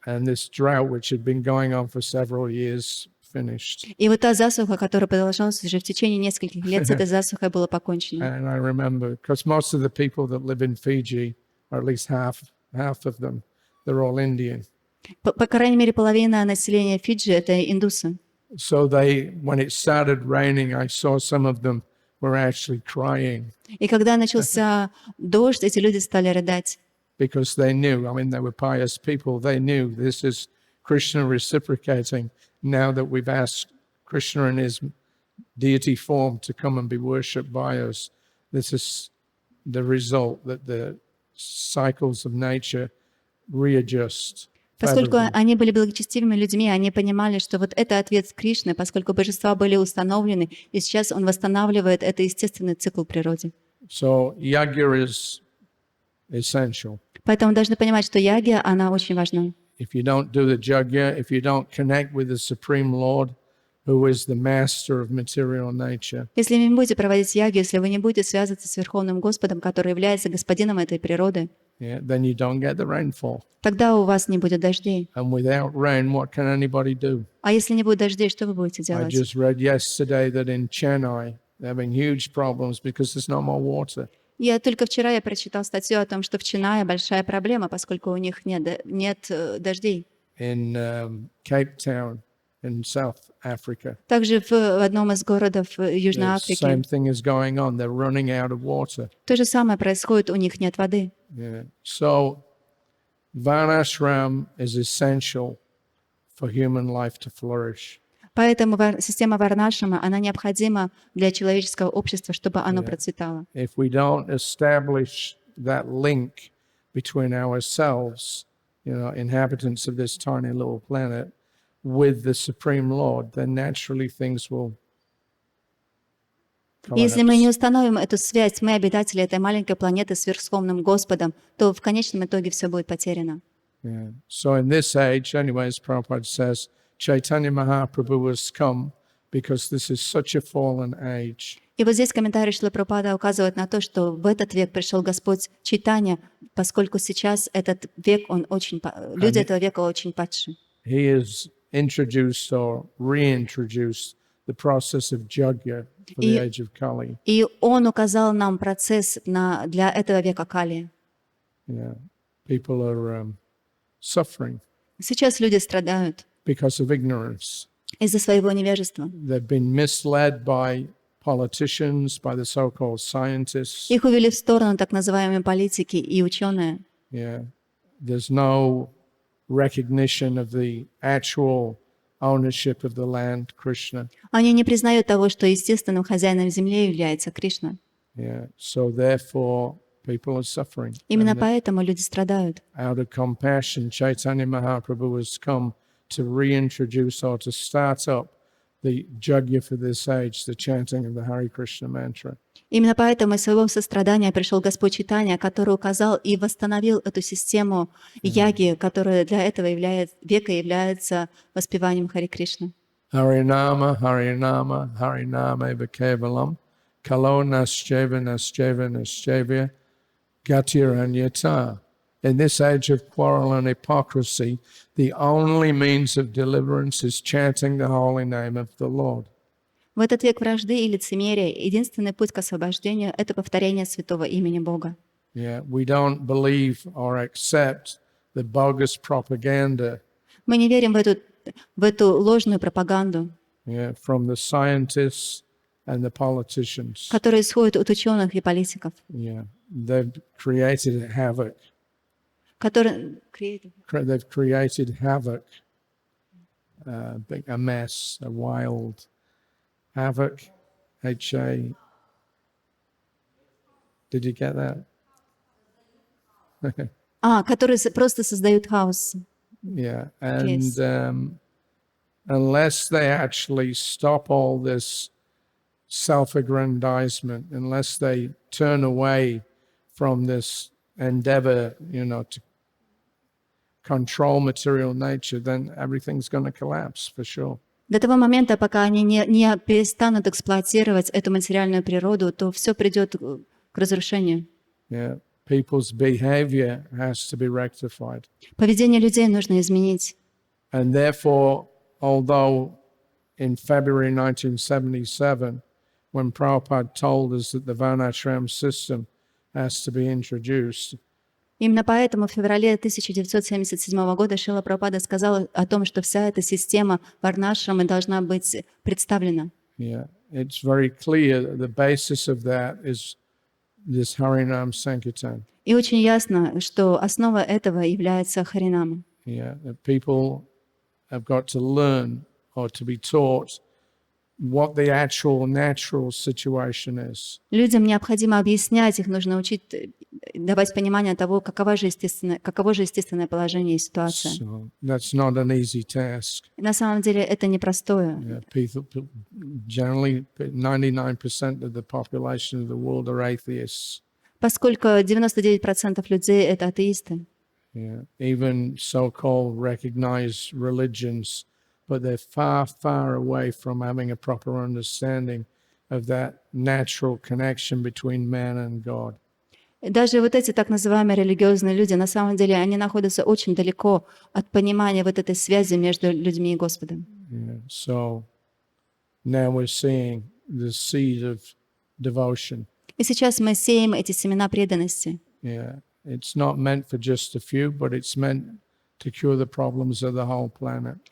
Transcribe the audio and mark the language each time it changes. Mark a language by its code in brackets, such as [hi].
[en] And this drought, which had been going on for several years, finished. [ru] И вот та засуха, которая продолжалась уже в течение нескольких лет, с этой засухой было покончено. [en] And I remember, because most of the people that live in Fiji, or at least half of them, they're all Indian. [ru] По крайней мере, половина населения Фиджи — это индусы. [en] So when it started raining, I saw some of them were actually crying [ru] И когда начался дождь, эти люди стали рыдать. [en] because they knew, I mean, they were pious people. They knew this is Krishna reciprocating now that we've asked Krishna in his deity form to come and be worshipped by us. This is the result that the cycles of nature readjust. [ru] Поскольку они были благочестивыми людьми, они понимали, что вот это ответ Кришны, поскольку божества были установлены, и сейчас он восстанавливает это естественный цикл в природе. [en] So yagya is essential. [ru] Поэтому должны понимать, что ягья, она очень важна. [en] If you don't do the yagya, if you don't connect with the Supreme Lord, who is the master of material nature, [ru] Если вы не будете проводить ягью, если вы не будете связываться с Верховным Господом, который является господином этой природы, [en] then you don't get the rainfall. [ru] тогда у вас не будет дождей. [en] And without rain, what can anybody do? [ru] А если не будет дождей, что вы будете [en] I [ru] делать? [en] just read yesterday that in Chennai, they're having huge problems because there's no more water. [ru] Только вчера я прочитал статью о том, что в Чинае большая проблема, поскольку у них нет дождей. [en] In Cape Town, in South Africa, [ru] Также в одном из городов Южной [en] the [ru] Африки [en] same thing is going on. They're running out of water. [ru] то же самое происходит, у них нет воды. [en] Yeah. So Varnashram is essential for human life to flourish. [ru] Поэтому система Варнашрама, она необходима для человеческого общества, чтобы оно процветало. [en] If we don't establish that link between ourselves, inhabitants of this tiny little planet, with the Supreme Lord, then naturally things will collapse. [ru] Если мы не установим эту связь, мы обитатели этой маленькой планеты с Верховным Господом, то в конечном итоге все будет потеряно. [en] Yeah. So in this age, anyways, Prabhupada says, Caitanya-Mahaprabhu has come because this is such a fallen age. [ru] И вот здесь комментарий Шрила Прабхупады указывает на то, что в этот век пришел Господь Чайтанья, поскольку сейчас этот век, люди этого века очень падшие. [en] He has introduced or reintroduced the process of Jagya for the age of Kali. [ru] И он указал нам процесс для этого века Кали. [en] Yeah. People are suffering [ru] Сейчас люди страдают [en] because of ignorance. [ru] из-за своего невежества. [en] They've been misled by politicians, by the so-called scientists. [ru] Их увели в сторону так называемые политики и ученые. [en] Yeah. There's no recognition of the actual ownership of the land, Krishna. [ru] Они не признают того, что естественным хозяином земли является Кришна. [en] Yeah. So therefore, people are suffering. [ru] Именно поэтому люди страдают. [en] Out of compassion, Chaitanya Mahaprabhu has come to reintroduce or to start up the Jagya for this age, the chanting of the Hare Krishna mantra. [ru] Именно поэтому из своего сострадания пришел Господь Чайтанья, который указал и восстановил эту систему яги, которая для этого века является воспеванием Хари Кришны. [sa] Harinama, Harinama, Harinama eva kevalam, kalo nascheva, nascheva, nascheva, gatiranyata. [en] In this age of quarrel and hypocrisy, the only means of deliverance is chanting the holy name of the Lord. [ru] В этот век вражды и лицемерия единственный путь к освобождению — это повторение святого имени Бога. [en] Yeah, we don't believe or accept the bogus propaganda [ru] Мы не верим в эту ложную пропаганду, [en] from the scientists and the politicians. [ru] которая исходит от ученых и политиков, [en] Yeah, they've created havoc. They've created havoc, a mess, a wild havoc. H-A. Did you get that? [ru] которые просто создают хаос. [en] Yeah, and unless they actually stop all this self-aggrandizement, unless they turn away from this endeavor, to control material nature, then everything's going to collapse for sure. [ru] До того момента, пока они не перестанут эксплуатировать эту материальную природу, то все придет к разрушению. [en] Yeah. People's behavior has to be rectified. [ru] Поведение людей нужно изменить. [en] And therefore, although in February 1977, when Prabhupada told us that the Varnashram system has to be introduced, [ru] Именно поэтому в феврале 1977 года Шрила Прабхупада сказал о том, что вся эта система варнашрамы должна быть представлена. [en] yeah, it's very clear that the basis of that is this Harinam Sankirtan. [ru] И очень ясно, что основа этого является Харинама. [en] Yeah, that people have got to learn or to be taught what the actual natural situation is. [ru] Людям необходимо объяснять, их нужно учить, давать понимание того, каково же естественное положение и ситуация. [en] So that's not an easy task. [ru] И на самом деле это непростое. [en] Yeah, people, generally, 99% of the population of the world are atheists. [ru] Поскольку 99% людей — это атеисты. [en] Yeah, even so-called recognized religions, but they're far, far away from having a proper understanding of that natural connection between man and God. [ru] Даже вот эти так называемые религиозные люди, на самом деле, они находятся очень далеко от понимания вот этой связи между людьми и Господом. [en] Yeah, so now we're seeing the seed of devotion. [ru] И сейчас мы сеем эти семена преданности. [en] Yeah, it's not meant for just a few, but it's meant to cure the problems of the whole planet.